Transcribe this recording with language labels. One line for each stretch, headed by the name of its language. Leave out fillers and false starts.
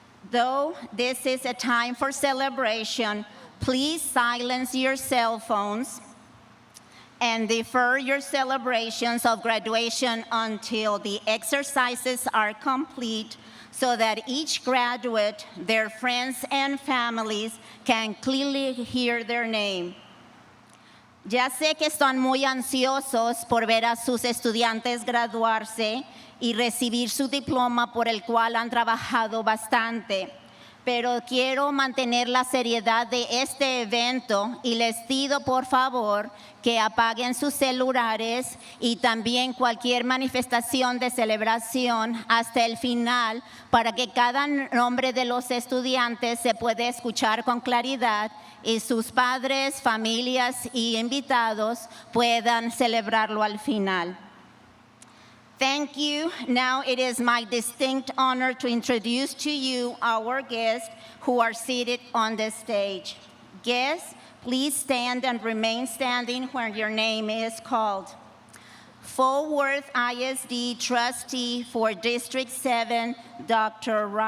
English: Though this is a time for celebration, please silence your cell phones and defer your celebrations of graduation until the exercises are complete so that each graduate, their friends and families can clearly hear their name.
Spanish: Ya sé que están muy ansiosos por ver a sus estudiantes graduarse y recibir su diploma por el cual han trabajado bastante. Pero quiero mantener la seriedad de este evento y les pido por favor que apaguen sus celulares y también cualquier manifestación de celebración hasta el final para que cada nombre de los estudiantes se pueda escuchar con claridad y sus padres, familias y invitados puedan celebrarlo al final.
English: Thank you. Now it is my distinct honor to introduce to you our guests who are seated on the stage. Guests, please stand and remain standing when your name is called. Fort Worth ISD Trustee for District 7, Dr.